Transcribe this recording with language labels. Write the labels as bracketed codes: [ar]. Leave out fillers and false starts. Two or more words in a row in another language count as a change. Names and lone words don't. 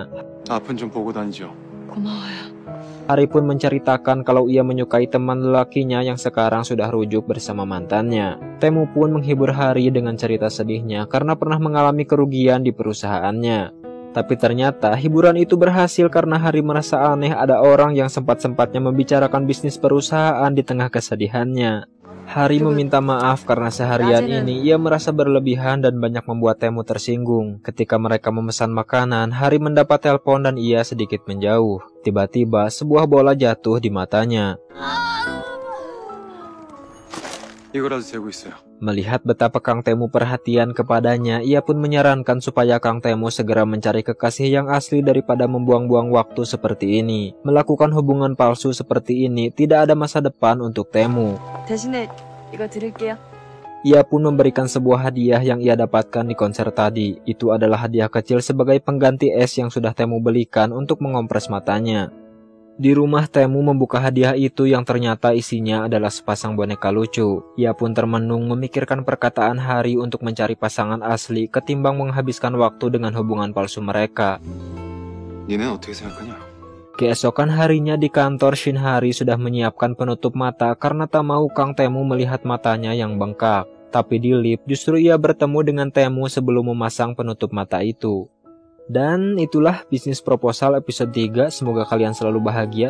[ko] 아픈 좀 보고 다니죠. 고마워요. [id] Hari pun menceritakan kalau ia menyukai teman lelakinya yang sekarang sudah rujuk bersama mantannya. Tae-moo pun menghibur Hari dengan cerita sedihnya karena pernah mengalami kerugian di perusahaannya. Tapi ternyata hiburan itu berhasil karena Hari merasa aneh ada orang yang sempat-sempatnya membicarakan bisnis perusahaan di tengah kesedihannya. Hari meminta maaf karena seharian ini ia merasa berlebihan dan banyak membuat Tae-moo tersinggung. Ketika mereka memesan makanan, Hari mendapat telepon dan ia sedikit menjauh. Tiba-tiba sebuah bola jatuh di matanya. [ko] 이거라도 재고 있어요. [id] Melihat betapa Kang Tae-moo perhatian kepadanya, ia pun menyarankan supaya Kang Tae-moo segera mencari kekasih yang asli daripada membuang-buang waktu seperti ini. Melakukan hubungan palsu seperti ini tidak ada masa depan untuk Tae-moo. [ko] 대신에 이거 드릴게요. [id] Ia pun memberikan sebuah hadiah yang ia dapatkan di konser tadi. Itu adalah hadiah kecil sebagai pengganti es yang sudah Tae-moo belikan untuk mengompres matanya. Di rumah Tae-moo membuka hadiah itu yang ternyata isinya adalah sepasang boneka lucu. Ia pun termenung memikirkan perkataan Hari untuk mencari pasangan asli ketimbang menghabiskan waktu dengan hubungan palsu mereka. [ko] 니는 어떻게 생각하냐? [id] Keesokan harinya di kantor, Shin Hari sudah menyiapkan penutup mata karena tak mau Kang Tae-moo melihat matanya yang bengkak. Tapi di lift justru ia bertemu dengan Tae-moo sebelum memasang penutup mata itu. Dan itulah bisnis proposal episode 3. Semoga kalian selalu bahagia.